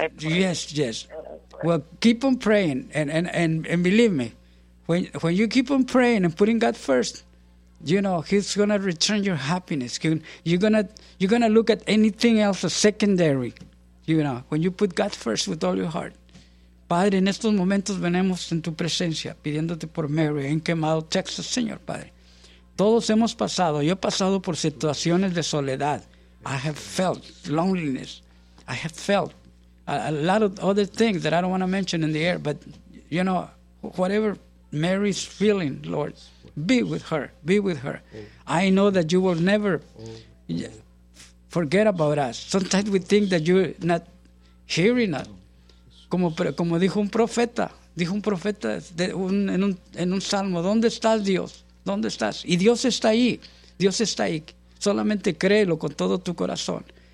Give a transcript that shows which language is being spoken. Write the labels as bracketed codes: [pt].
[en] Yes. Well, keep on praying. And believe me, when you keep on praying and putting God first, you know, He's going to return your happiness. You're going to look at anything else as secondary, you know, when you put God first with all your heart. [es] Padre, en estos momentos venimos en tu presencia, pidiéndote por Mary en Quemado, Texas, Señor Padre. Todos hemos pasado, yo he pasado por situaciones de soledad. [en] I have felt loneliness. I have felt a lot of other things that I don't want to mention in the air. But, you know, whatever Mary's feeling, Lord, be with her. Be with her. I know that you will never forget about us. Sometimes we think that you're not hearing us. [es] Como dijo un profeta en un salmo, ¿dónde estás, Dios? ¿Dónde estás? Y Dios está ahí. Dios está ahí. Solamente créelo con todo tu corazón.